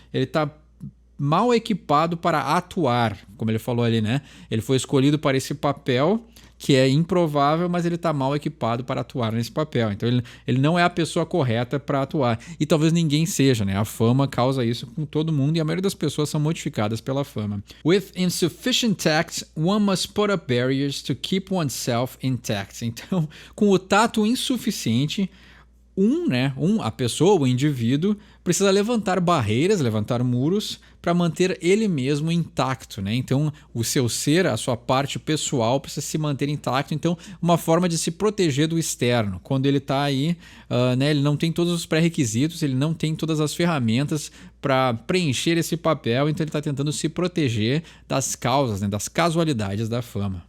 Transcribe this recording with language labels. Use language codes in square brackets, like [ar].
[pt] Ele está mal equipado para atuar, como ele falou ali, né? Ele foi escolhido para esse papel que é improvável, mas ele está mal equipado para atuar nesse papel. Então ele não é a pessoa correta para atuar. E talvez ninguém seja, né? A fama causa isso com todo mundo e a maioria das pessoas são modificadas pela fama. [en] With insufficient tact, one must put up barriers to keep oneself intact. [pt] Então, com o tato insuficiente, a pessoa, o indivíduo, precisa levantar barreiras, levantar muros para manter ele mesmo intacto, né? Então, o seu ser, a sua parte pessoal precisa se manter intacto. Então, uma forma de se proteger do externo. Quando ele está aí, né, ele não tem todos os pré-requisitos, ele não tem todas as ferramentas para preencher esse papel, então ele está tentando se proteger das causas, né, das casualidades da fama.